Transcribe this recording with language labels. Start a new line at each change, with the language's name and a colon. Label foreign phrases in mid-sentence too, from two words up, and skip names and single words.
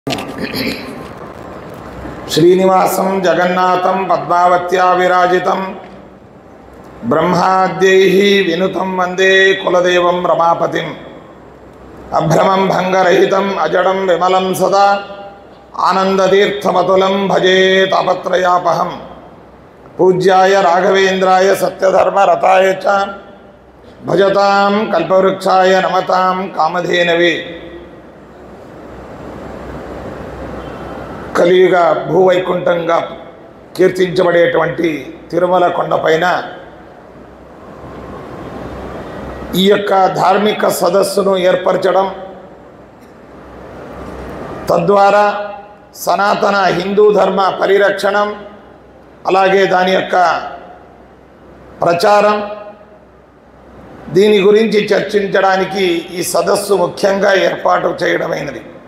Sanskrit: श्रीनिवासं जगन्नाथं पद्मावत्या विराजितं ब्रह्माद्यैः विनुतं वंदे कुलदेवं रमापतिम् अभ्रमं भंगरहितं अजडं विमलं सदा आनंदतीर्थमतुलं भजे तापत्रयापहं पूज्याय राघवेन्द्राय सत्यधर्मरताय च भजतां कल्पवृक्षाय नमतां कामधेनवे।
Telugu: కలియుగ భూవైకుంఠంగా కీర్తించబడేటువంటి తిరుమల కొండపైన ఈ యొక్క ధార్మిక సదస్సును ఏర్పరచడం, తద్వారా సనాతన హిందూ ధర్మ పరిరక్షణం, అలాగే దాని యొక్క ప్రచారం, దీని గురించి చర్చించడానికి ఈ సదస్సు ముఖ్యంగా ఏర్పాటు చేయడమైనది.